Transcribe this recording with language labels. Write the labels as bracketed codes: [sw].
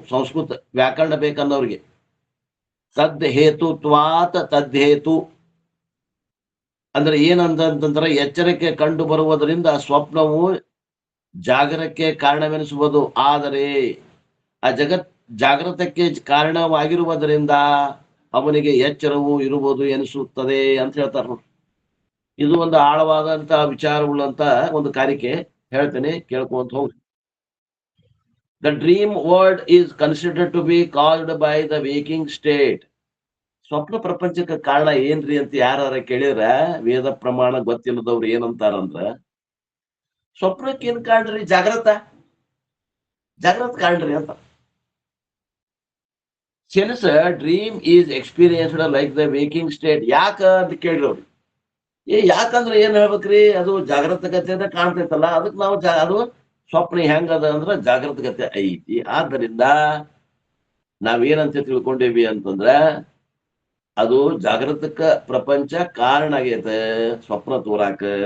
[kn] ಸಂಸ್ಕೃತ ವ್ಯಾಕರಣ ಬೇಕನ್ನೋರಿಗೆ ತದ್ ಹೇತುತ್ವಾತ್ ತದ್ ಹೇತು ಅಂದ್ರೆ ಏನಂತಂದ್ರೆ ಎಚ್ಚರಕ್ಕೆ ಕಂಡು ಬರುವುದರಿಂದ ಸ್ವಪ್ನವು ಜಾಗರಕ್ಕೆ ಕಾರಣವೆನಿಸುವುದು. ಆದರೆ ಆ ಜಾಗೃತಕ್ಕೆ ಕಾರಣವಾಗಿರುವುದರಿಂದ ಅವನಿಗೆ ಎಚ್ಚರವು ಇರುವುದು ಎನಿಸುತ್ತದೆ ಅಂತ ಹೇಳ್ತಾರೆ ನೋಡಿ. ಇದು ಒಂದು ಆಳವಾದಂತ ವಿಚಾರವುಳ್ಳಂತ ಒಂದು ಕಾರಿಕೆ. ಹೇಳ್ತೇನೆ, ಕೇಳ್ಕೊಂತ ಹೋಗ್ರಿ. [en] The dream world is considered to be caused by the waking state. [kn] ಸ್ವಪ್ನ ಪ್ರಪಂಚಕ್ಕೆ ಕಾರಣ ಏನ್ರಿ ಅಂತ ಯಾರ ಕೇಳಿದ್ರ ವೇದ ಪ್ರಮಾಣ ಗೊತ್ತಿಲ್ಲದವ್ರು ಏನಂತಾರಂದ್ರ, ಸ್ವಪ್ನಕ್ಕೆ ಏನ್ ಕಾಣ್ರಿ, ಜಾಗ್ರತ ಕಾಣ್ರಿ ಅಂತ. [en] Since a dream is experienced like the waking state, [kn] ಯಾಕ ಅಂತ ಕೇಳಿರೋರು. ಯಾಕಂದ್ರೆ ಏನ್ ಹೇಳ್ಬೇಕ್ರಿ, ಅದು ಜಾಗೃತಗತೆ ಕಾಣ್ತೈತಲ್ಲ, ಅದಕ್ಕೆ ನಾವು ಅದು ಸ್ವಪ್ನ ಹೆಂಗದ ಅಂದ್ರ ಜಾಗೃತಗತೆ ಐತಿ. ಆದ್ದರಿಂದ ನಾವೇನಂತ ತಿಳ್ಕೊಂಡೇವಿ ಅಂತಂದ್ರ ಅದು ಜಾಗೃತಕ ಪ್ರಪಂಚ ಕಾರಣ ಆಗೈತೆ ಸ್ವಪ್ನ ತೋರಾಕ.